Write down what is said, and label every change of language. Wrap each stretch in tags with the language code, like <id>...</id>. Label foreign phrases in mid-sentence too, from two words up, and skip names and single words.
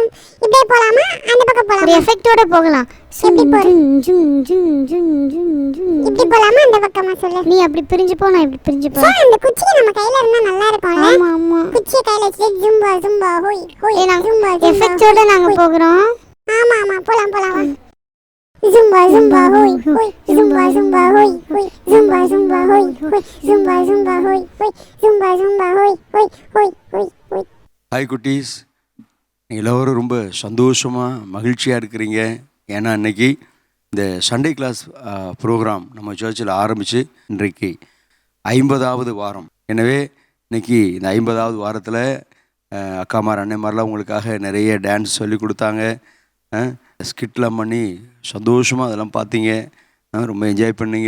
<ta>இப்படியே போலாமா அந்த பக்கம் போலாமா? ஒரு எஃபெக்ட்டோட போகலாம். எப்படி போறோம்? இப்படி போலாமா அந்த பக்கமா சொல்லு. நீ அப்படி பிரிஞ்சு போ, நான் இப்படி பிரிஞ்சு போ. சார் அந்த குச்சி நம்ம கையில இருந்தா நல்லா இருக்கும்ல. ஆமா ஆமா குச்சியை கையில வச்சு ஜும்பா ஜும்பா ஹோய் ஹோய் ஜும்பா எஃபெக்ட்டோட நாங்க போறோம். ஆமா ஆமா போலாம் போலாம் வா. Zumba zumba hoy hoy zumba zumba hoy hoy zumba zumba hoy hoy zumba zumba hoy hoy zumba zumba hoy hoy hoy hoy hoy. ஹாய் குட்டீஸ், எல்லோரும் ரொம்ப சந்தோஷமாக மகிழ்ச்சியாக இருக்கிறீங்க. ஏன்னா இன்றைக்கி இந்த</ta> <en>Sunday class program</en> <ta>நம்ம சர்ச்சில் ஆரம்பித்து இன்றைக்கு 50வது வாரம். எனவே இன்றைக்கி இந்த 50வது வாரத்தில் அக்காமார் அண்ணன்மாரெலாம் உங்களுக்காக நிறைய டான்ஸ் சொல்லி கொடுத்தாங்க, ஸ்கிட்லாம் பண்ணி சந்தோஷமாக அதெல்லாம் பார்த்தீங்க, ரொம்ப என்ஜாய் பண்ணீங்க.</ta>